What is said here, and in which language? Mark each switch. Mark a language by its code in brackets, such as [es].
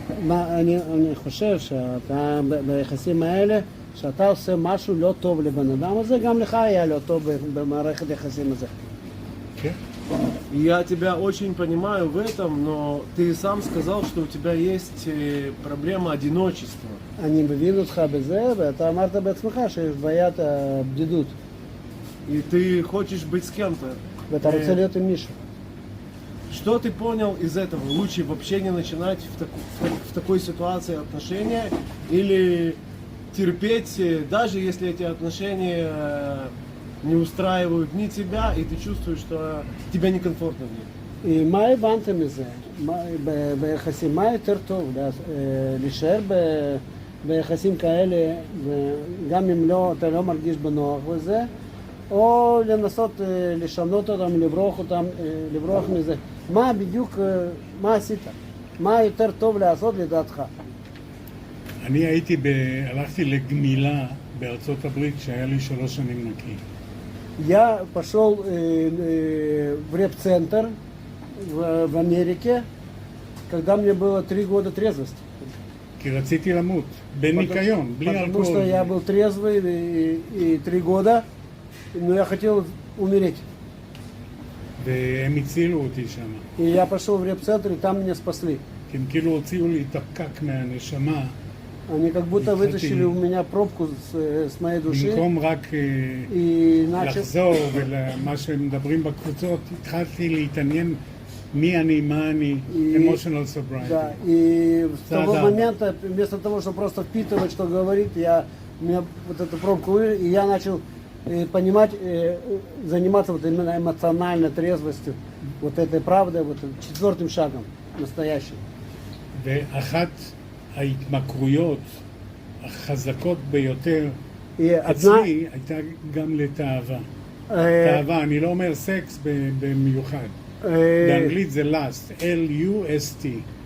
[he] אני חושב שאתה ביחסים האלה, שאתה עושה משהו לא טוב לבן אדם הזה, גם לך היה לא טוב במערכת יחסים הזה. כן. [ru] Я тебя очень понимаю в этом, но ты сам сказал, что у тебя есть проблема одиночества. [he] אני מבין אותך בזה, ואתה אמרת בעצמך שיש בעיית הבדידות, [ru] И ты хочешь быть с кем-то. [he] ואתה רוצה להיות עם מישהו. [ru] Что ты понял из этого? Лучше вообще не начинать в такой ситуации отношения или терпеть, даже если эти отношения не устраивают ни тебя, и ты чувствуешь, что тебе некомфортно в них. [he] מה הבנתם מזה? ביחסים, מה יותר טוב? להישאר ביחסים כאלה, גם אם אתה לא מרגיש בנוח בזה, או לנסות לשנות אותם, לברוח מזה. מה בדיוק, מה עשית? מה יותר טוב לעשות לדעתך? אני הלכתי לגמילה בארצות הברית כשהיה לי 3 שנים נקי. [ru] Я пошел в реп-центр в Америке, когда мне было 3 года трезвости. [he] כי רציתי למות, בניקיון, בלי [ru] Потому [he] אלכוהול. [ru] что я был трезвый и 3 года, но я хотел умереть. [he] והם הצילו אותי שם. [ru] И я пошел в реп-центр, и там меня спасли. [he] כי הם כאילו הוציאו לי את הפקק מהנשמה, [ru] Они как будто вытащили у меня пробку с моей души. [he] במקום רק [ru] И начал... [he] לחזור ולמה שהם מדברים בקבוצות, התחלתי להתעניין מי אני, מה אני, [en] emotional sobriety. [ru] Да, и с того Да. момента, вместо того, чтобы просто впитывать, что говорит, у меня вот эту пробку, и я начал понимать, заниматься вот именно эмоциональной трезвостью, вот этой правдой, вот четвертым шагом настоящим. [he] ואחת ההתמכרויות החזקות ביותר [ru] И одна, [he] אצלי הייתה גם לתאווה. תאווה, אני לא אומר סקס במיוחד. באנגלית זה lust, L-U-S-T.